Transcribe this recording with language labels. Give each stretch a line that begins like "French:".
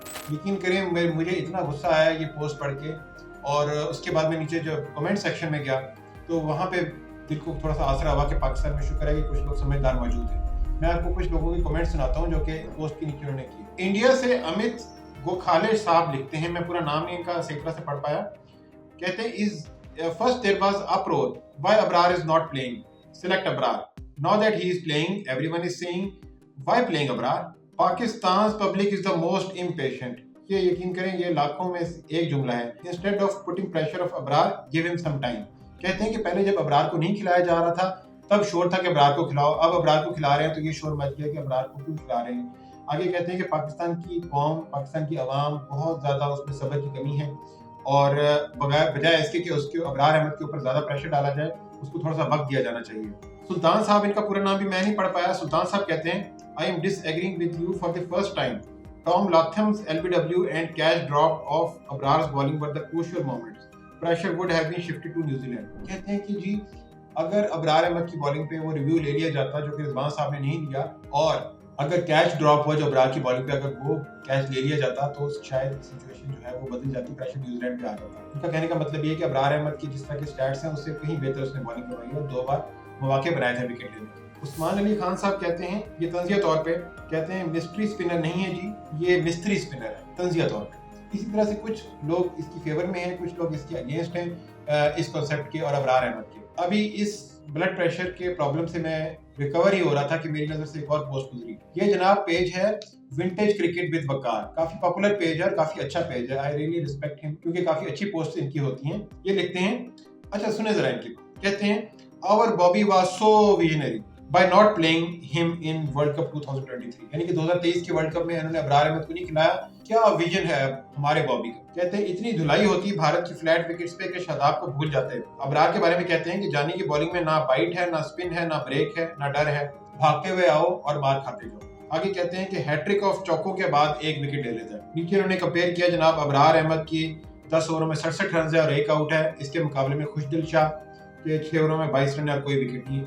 Urdu: یقین کریں مجھے اتنا غصہ آیا یہ پوسٹ پڑھ کے، اور اس کے بعد میں نیچے جو کمنٹ سیکشن میں گیا تو وہاں پہ دل کو تھوڑا سا آسرا ہوا کہ پاکستان میں شکر ہے کہ کچھ لوگ سمجھدار موجود ہیں. میں آپ کو کچھ لوگوں کی کمنٹ سناتا ہوں جو کہ پوسٹ کے نیچے انہوں نے کی. انڈیا سے امت گوکھالے صاحب لکھتے ہیں، میں پورا نام نہیں ان کا صحیح طرح سے پڑھ پایا. کہتے ہیں
English: first there was uproar why Abrar is not playing, select Abrar. Now that he is playing, everyone is saying why playing Abrar. Pakistan's public is the most impatient.
Urdu: یہ یقین کریں یہ لاکھوں میں ایک جملہ ہے.
English: Instead of putting pressure of Abrar, give him some time.
Urdu: کہتے ہیں کہ پہلے جب ابرار کو نہیں کھلایا جا رہا تھا تب شور تھا کہ ابرار کو کھلاؤ، اب ابرار کو کھلا رہے ہیں تو یہ شور مچ گیا کہ ابرار کو کیوں کھلا رہے ہیں. آگے کہتے ہیں کہ پاکستان کی قوم، پاکستان کی عوام بہت زیادہ اس میں صبر کی کمی ہے، اور بجائے اس کے کہ اس کے ابرار احمد کے اوپر زیادہ پریشر ڈالا جائے اس کو تھوڑا سا وقت دیا جانا چاہیے. سلطان صاحب، ان کا پورا نام بھی میں نہیں پڑھ پایا.
English: سلطان صاحب
Urdu: کہتے ہیں
English: I am disagreeing with you for the first time. Tom Latham's LBW and catch drop of Abrar's bowling were the crucial moments. Pressure would have been shifted to New Zealand.
Urdu: کہتے ہیں کہ جی اگر ابرار احمد کی بالنگ پہ وہ review لے لیا جاتا جو کہ رضوان صاحب نے نہیں لیا، اور اگر کیچ ڈراپ ہوا جو ابرار کی بالنگ پہ اگر وہ کیچ لے لیا جاتا تو شاید سچویشن جو ہے وہ بدل جاتی، پریشر نیوزی لینڈ پہ آ جاتا. ان کا کہنے کا مطلب یہ ہے کہ ابرار احمد کی جس طرح کے سٹیٹس ہیں اس سے کہیں بہتر اس نے بالنگ کروائی اور 2 بار مواقع بنائے تھے وکٹ لینے کے. عثمان علی خان صاحب کہتے ہیں یہ تنزیہ طور پہ کہتے ہیں مسٹری اسپنر نہیں ہے جی، یہ مستری اسپنر ہے تنزیہ طور پہ. اسی طرح سے کچھ لوگ اس کی فیور میں ہیں، کچھ لوگ اس کے اگینسٹ ہیں اس کانسیپٹ کے اور ابرار احمد کے. ابھی اس بلڈ پریشر کے پرابلم سے میں ریکور ہی ہو رہا تھا کہ میری نظر سے ایک اور پوسٹ گزری. یہ جناب پیج ہے vintage cricket with Waqar, coffee popular page ہے اور کافی اچھا پیج ہے.
English: I really respect ہم
Urdu: کیونکہ کافی اچھی پوسٹ ان کی ہوتی ہیں. یہ لکھتے ہیں، اچھا سنیں ذرا ان کی. کہتے ہیں
English: our Bobby was so visionary by not playing him in World Cup 2023.
Urdu: یعنی کہ 2023 کے ورلڈ کپ میں انہوں نے ابرار احمد کو نہیں کھلایا. کیا ویژن ہے ہمارے بابی کا. کہتے ہیں اتنی دھلائی ہوتی بھارت کی فلیٹ وکٹس پہ کہ شاداب کو بھول جاتے ہیں. ابرار کے بارے میں کہتے ہیں کہ جانی کی بالنگ میں نہ بائٹ ہے، نہ اسپن ہے، نہ بریک ہے، نہ ڈر ہے، بھاگتے ہوئے آؤ اور مار کھاتے جاؤ. آگے کہتے ہیں کہ ہیٹرک آف چوکوں کے بعد ایک وکٹ لے لیتا ہے. نیچے انہوں نے کمپیئر کیا جناب ابرار احمد کی 10 اووروں میں 67 رنز ہے اور 1 آؤٹ ہے، اس کے مقابلے میں خوشدل شاہ کہ 6 اووروں میں 22 رن اور کوئی وکٹ نہیں.